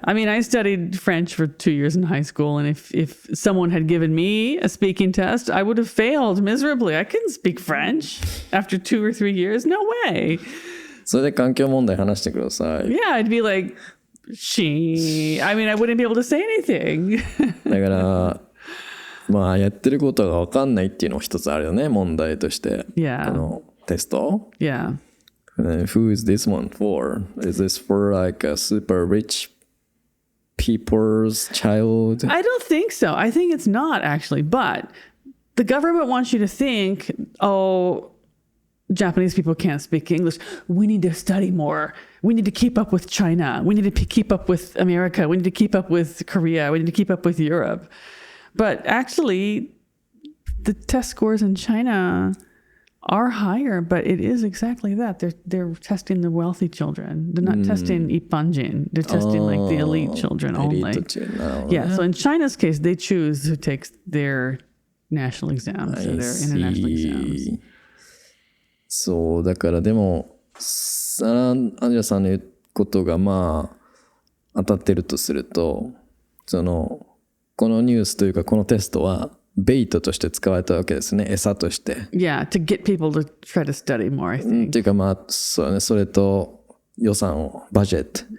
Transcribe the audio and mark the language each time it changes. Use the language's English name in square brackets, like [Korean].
[English] I mean, I studied French for 2 years in high school, and if someone had given me a speaking test, I would have failed miserably. I couldn't speak French after 2 or 3 years. No way. [Japanese] それで環境問題話してください。 [English] Yeah, I'd be like, I mean, I wouldn't be able to say anything. [Japanese] だから、まあ、やってることが分かんないっていうのも一つあるよね、問題として。 [English] Yeah. [Japanese] このテスト。 [English] Yeah. Who is this one for? Is this for like a super rich people's child? I don't think so. I think it's not actually, but the government wants you to think, Japanese people can't speak English. We need to study more. We need to keep up with China. We need to keep up with America. We need to keep up with Korea. We need to keep up with Europe. But actually, the test scores in China are higher, but it is exactly that. They're testing the wealthy children. They're not testing Ippanjin. They're testing like the elite children only. Yeah, so in China's case, they choose who takes their national exams or their international exams. [Japanese] そうだからでもアンジェラさんの言うことがまあ当たってるとするとこのニュースというかこのテストはベイトとして使われたわけですね、餌として。 [English] Yeah, to get people to try to study more, I think. [Japanese] っていうかまあそうね、それと予算をバジェット、